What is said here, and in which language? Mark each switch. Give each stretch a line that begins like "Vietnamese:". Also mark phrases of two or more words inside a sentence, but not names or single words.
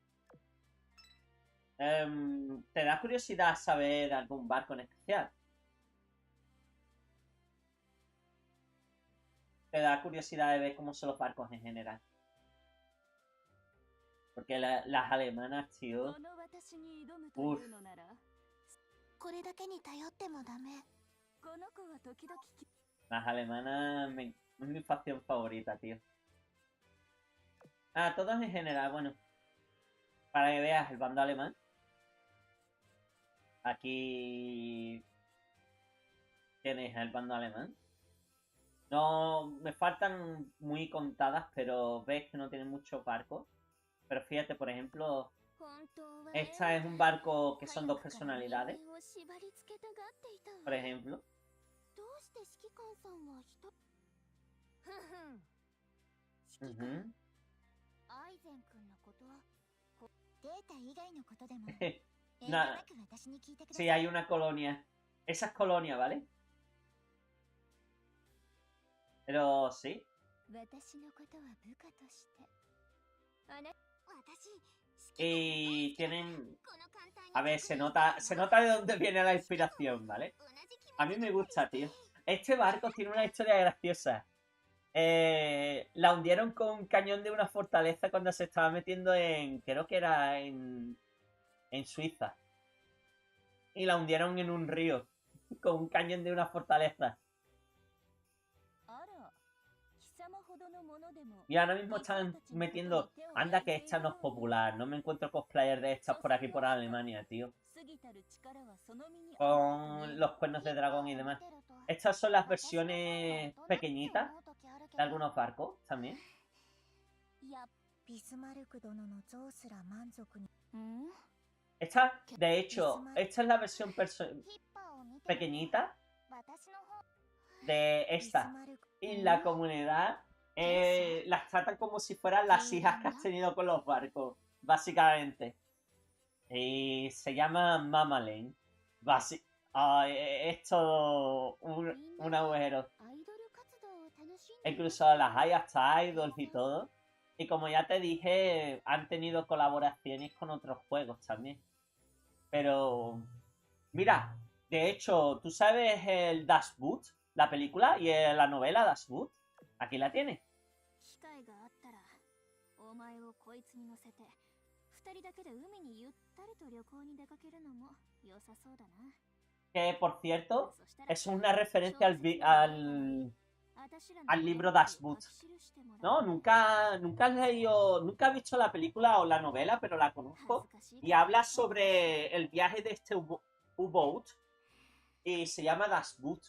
Spanish: ¿Te da curiosidad saber algún barco en especial? ¿Te da curiosidad de ver cómo son los barcos en general? Porque las alemanas, tío.
Japanese: この私に挑むと
Spanish: Uf.
Japanese: いうのなら、これだけに頼ってもダメ。この子は時々
Spanish: Las alemanas es mi facción favorita, tío. Ah, todos en general, bueno. Para que veas el bando alemán. Aquí tienes el bando alemán. No, me faltan muy contadas, pero ves que no tienen muchos barcos. Pero fíjate, por ejemplo,
Japanese: 本当は
Spanish: esta es un barco que son dos personalidades,
Japanese: 人間を縛り付けたがっていたわ。
Spanish: por ejemplo.
Japanese: どうして指揮官さんは人ふんふん。指揮官
Spanish: Ujú.
Japanese: アイゼン君のことはデータ以外のことでも Na- 遠慮なく私に聞いてください。
Spanish: Sí, hay una colonia. Esa es colonia, ¿vale? Pero sí.
Japanese: 私のことは部下としてあな私
Spanish: Y tienen...
Japanese: この簡単に
Spanish: A ver, se nota de dónde viene la inspiración, ¿vale?
Japanese: 同じ気持ち
Spanish: A mí me gusta, tío. Este barco tiene una historia graciosa. La hundieron con un cañón de una fortaleza cuando se estaba metiendo en... Creo que era en Suiza. Y la hundieron en un río. Con un cañón de una fortaleza.
Japanese: あら、貴様ほどのものでも
Spanish: Y ahora mismo están metiendo... Anda que esta no es popular. No me encuentro cosplayer de estas por aquí, por Alemania, tío.
Japanese: 過ぎたる力はその身に
Spanish: Con los cuernos de dragón y demás. Estas son las versiones pequeñitas de algunos barcos también.
Japanese: やビスマルク殿の像すら満足にん
Spanish: Esta, de hecho, esta es la versión
Japanese: ヒッパーを見て
Spanish: pequeñita
Japanese: 私の方
Spanish: de
Japanese: ビス
Spanish: esta.
Japanese: マルク
Spanish: Y la comunidad las tratan como si fueran las hijas que has tenido con los barcos, básicamente. Y se llama Mama Lane. Es todo un agujero.
Japanese: アイドル活動を楽しんで
Spanish: Incluso las hay hasta idols y todo. Y como ya te dije, han tenido colaboraciones con otros juegos también. Pero, mira, de hecho, ¿tú sabes el Das Boot? La película y la novela Das Boot. Aquí la tienes.
Japanese: 機会があったらお前をこいつに乗せて二人だけで海にゆったりと旅行に出かけるのも良さそうだな。
Spanish: Que, por cierto,
Japanese: そしたら
Spanish: es una referencia al libro Das Boot. No, nunca has leído, nunca has visto la película o la novela, pero la conozco. Y habla sobre el viaje de este U-Boat. Y se llama Das Boot.